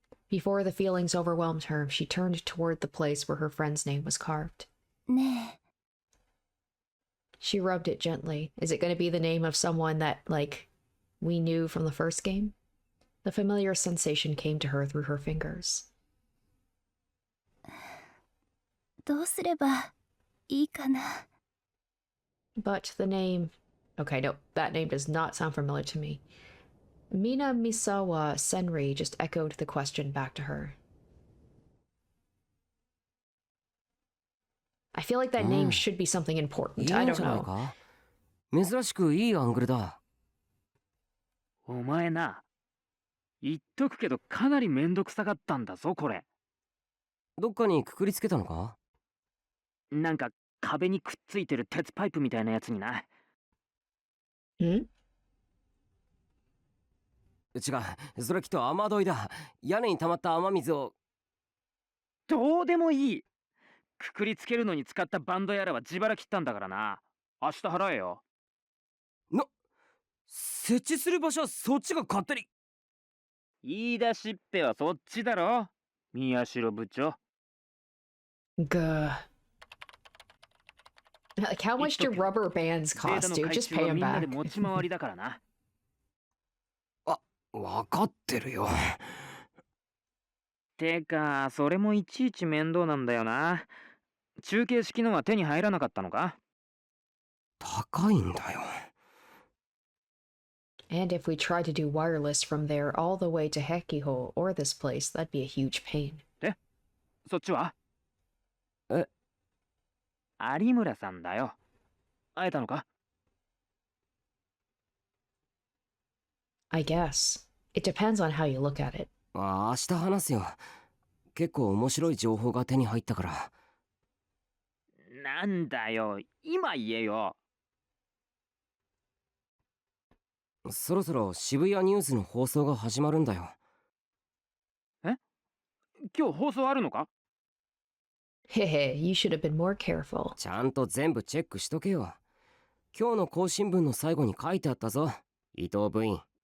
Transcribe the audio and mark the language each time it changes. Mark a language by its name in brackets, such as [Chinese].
[English] Before the feelings overwhelmed her, she turned toward the place where her friend's name was carved. ね She rubbed it gently. Is it going to be the name of someone that, like, we knew from the first game? The familiar sensation came to her through her fingers. [Japanese] えどうすればいいかな [English] But the name... Okay, no, that name does not sound familiar to me. Mina Misawa Senri just echoed the question back to her. I feel like that name should be something important. I don't know. [Japanese] 珍しくいいアングルだ。お前な、言っとくけどかなりめんどくさかったんだぞこれ。どっかにくくりつけたのか？なんか壁にくっついてる鉄パイプみたいなやつにな。ん？違う、それきっと雨どいだ。屋根に溜まった雨水を。どうでもいい。くくりつけるのに使ったバンドやらは自腹切ったんだからな。明日払えよ。設置する場所はそっちが勝手に。言い出しっぺはそっちだろ、宮代部長。 Gah. [English] Like, how much do rubber bands cost, dude? Just pay them [Japanese] みんな [English] back. [Japanese] で持ち回りだからな。わかってるよ。てか、それもいちいち面倒なんだよな。中継式のは手に入らなかったのか？高いんだよ。 [English] And if we tried to do wireless from there all the way to Hekiho or this place, that'd be a huge pain. [Japanese] そっちは？え？有村さんだよ。会えたのか？ [English] I guess. It depends on how you look at it. [Japanese] 明日話すよ。結構面白い情報が手に入ったから。なんだよ、今言えよ。そろそろ渋谷ニュースの放送が始まるんだよ。え？今日放送あるのか？ [English] Hehe, you should have been more careful. [Japanese] ちゃんと全部チェックしとけよ。今日の更新文の最後に書いてあったぞ、伊藤部員。